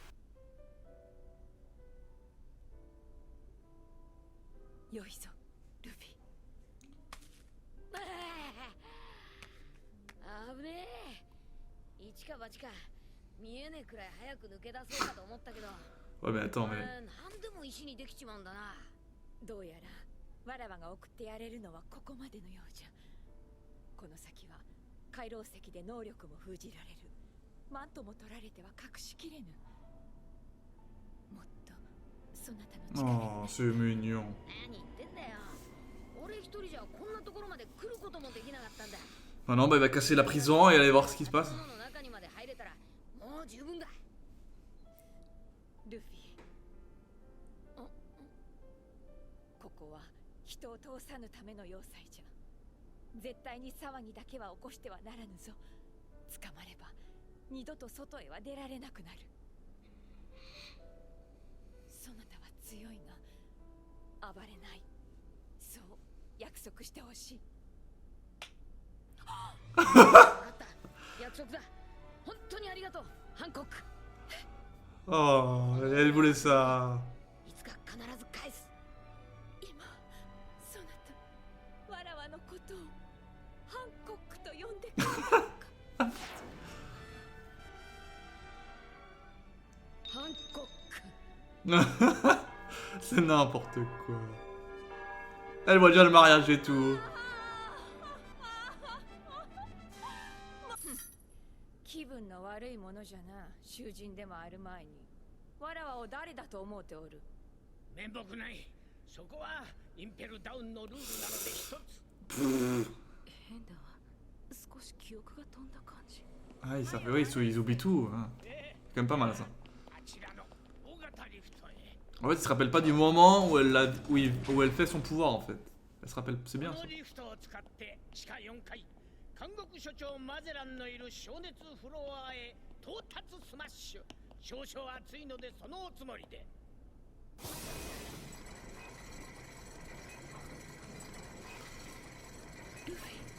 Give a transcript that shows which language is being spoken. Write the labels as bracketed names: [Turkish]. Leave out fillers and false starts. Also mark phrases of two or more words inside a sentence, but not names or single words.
[Japanese] よいぞ、ルフィ。あぶねえ。一か八か見えねえくらい早く抜け出そうかと思ったけど。 [French] Ouais, mais attends, mais. [Japanese] なんでも石にできちまうんだな。どうやら。わらわが送ってやれるのはここまでのようじゃ。この先は回廊石で能力も封じられる。マントも取られては隠しきれぬ。もっとそなたの力。 [French] Oh, c'est mignon. [Japanese] 何言ってんだよ。俺一人じゃこんなところまで来ることもできなかったんだ。 [French] Ah non, bah il va casser la prison et aller voir ce qui se passe. [Japanese] 中にまで入れたらもう十分だ。ルフィ。ここは 人を通さぬための要塞じゃ。絶対に騒ぎだけは起こしてはならぬぞ。捕まれば二度と外へは出られなくなる。そなたは強いが暴れない。そう約束してほしい。分かった。約束だ。本当にありがとう、ハンコック。 [French] Oh, elle voulait ça. [Japanese] いつか必ず返す。そなた、わらわのことをハンコックと呼んでくれるのか。ハンコック。 [French] C'est n'importe quoi. Elle voit déjà le mariage et tout. [Japanese] 気分の悪いものじゃな。囚人でもある前にわらわを誰だと思うておる。面目ない。そこはインペルダウンのルールなので一つ。変だわ。少し記憶が飛んだ感じ。 [French] Ah, ça fait, oui, ils oublient tout. Hein. C'est quand même pas mal ça. En fait, il se rappelle pas du moment où elle fait son pouvoir en fait. Elle se rappelle, c'est bien ça. [Japanese] 監獄所長マゼランのいる消熱フロアへ到達スマッシュ。少々暑いのでそのおつもりで。ルフィ。